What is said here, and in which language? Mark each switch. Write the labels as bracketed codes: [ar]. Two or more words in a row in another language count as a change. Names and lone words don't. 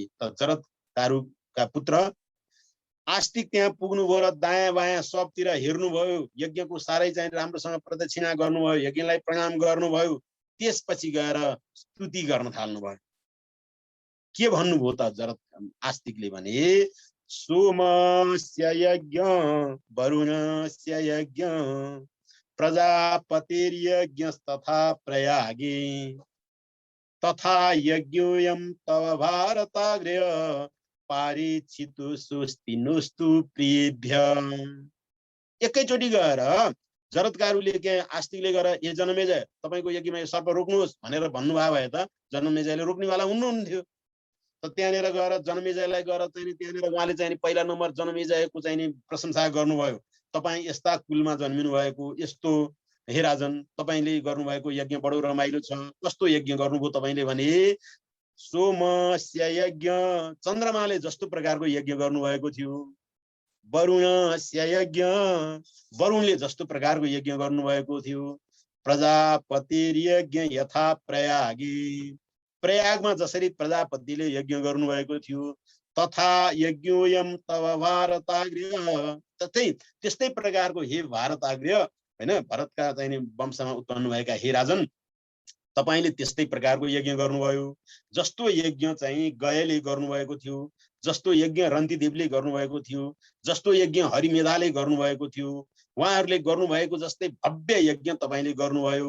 [ne] त जरत्कारुका पुत्र आस्तिक त्यहाँ पुग्नुभयो र दायाँ बायाँ सबतिर हेर्नुभयो, यज्ञको साह्रै चाहिँ राम्रोसँग प्रदक्षिणा गर्नुभयो, यज्ञलाई प्रणाम गर्नुभयो। त्यसपछि गएर स्तुति गर्न थाल्नुभयो। के भन्नुभयो त आस्तिकले भने [sa] सोमस्य यज्ञ वरुणस्य यज्ञ प्रजापतिर्यज्ञस्तथा प्रयागे तथा यज्ञोऽयं तव भारताग्र्य पारिचितु सुस्तिनुस्तु प्रियभ्य। [ne] एकैचोटि गएर जरत्कारुले के आस्तिकले गएर ए जनमेजय तपाईको यज्ञमा यो सर्प रोक्नुहोस् भनेर भन्नुभयो भए त जनमेजयले रोक्नेवाला हुनुहुन्थ्यो। त त्यहाँनिर गएर जनमेजयलाई गएर चाहिँ त्यहाँनिर उहाँले चाहिँ पहिला नम्बर जनमेजयको चाहिँ प्रशंसा गर्नुभयो। तपाईँ यस्ता कुलमा जन्मिनु भएको, यस्तो हे राजन तपाईले गर्नुभएको यज्ञ बडो रमाइलो छ। कस्तो यज्ञ गर्नुभयो तपाईले भने [sa] सोमस्य यज्ञ, [ne] चन्द्रमाले जस्तो प्रकारको यज्ञ गर्नुभएको थियो। [sa] वरुणस्य यज्ञ, [ne] वरुणले जस्तो प्रकारको यज्ञ गर्नुभएको थियो। [sa] प्रजापतिर्यज्ञ यथा प्रयागे, [ne] प्रयागमा जसरी प्रजापतिले यज्ञ गर्नुभएको थियो। [sa] तथा यज्ञोऽयं तव भारताग्र्य, [ne] त्यस्तै प्रकारको हे भारताग्र्य हैन, भरतका चाहिँ वंशमा उत्पन्न भएका हे राजन तपाईले त्यस्तै प्रकारको यज्ञ गर्नुभयो, जस्तो यज्ञ चाहिँ गयले गर्नुभएको थियो, जस्तो यज्ञ रन्तिदेवले गर्नुभएको थियो, जस्तो यज्ञ हरिमेधाले गर्नुभएको थियो, उहाँहरूले गर्नुभएको जस्तै भव्य यज्ञ तपाईले गर्नुभयो।